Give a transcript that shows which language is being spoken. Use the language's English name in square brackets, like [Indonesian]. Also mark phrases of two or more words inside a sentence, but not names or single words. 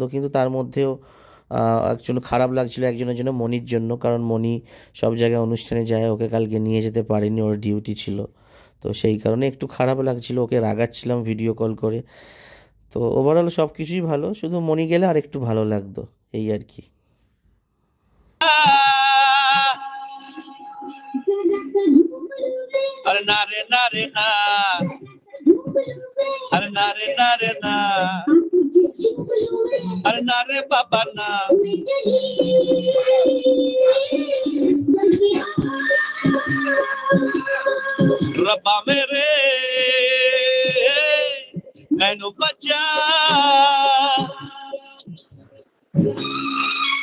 [Bangla] কিন্তু তার মধ্যেও একজন খারাপ লাগছিল একজনের জন্য, মনির জন্য। কারণ মনি সব জায়গায় অনুষ্ঠানে যায়, ওকে কালকে নিয়ে যেতে পারিনি, ওর ডিউটি ছিল। তো সেই কারণে একটু খারাপ লাগছিল, ওকে রাগাচ্ছিলাম [English] video call [Bangla] করে। তো ওভারঅল সব কিছুই ভালো, শুধু মনি গেলে আর একটু ভালো লাগতো, এই আর কি। [Hindi] अरे ना रे ना रे ना, अरे ना रे ना रे ना, अरे ना रे बाबा ना। [Punjabi] रब्बा मेरे मैनू बचा,